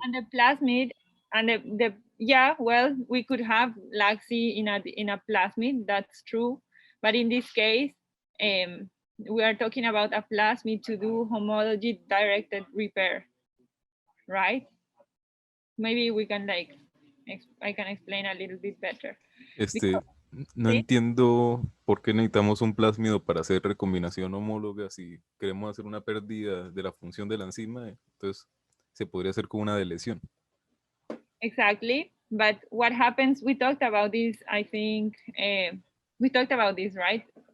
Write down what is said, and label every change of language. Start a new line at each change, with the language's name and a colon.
English: And the plasmid, and yeah, well, we could have LAC-Z in a plasmid, that's true. But in this case, we are talking about a plasmid to do homology-directed repair, right? Maybe we can I can explain a little bit better.
Spanish: No entiendo por qué necesitamos un plásmido para hacer recombinación homóloga si queremos hacer una pérdida de la función de la enzima, entonces se podría hacer con una deleción.
English: Exactly, but what happens, we talked about this, I think, we talked about this, right?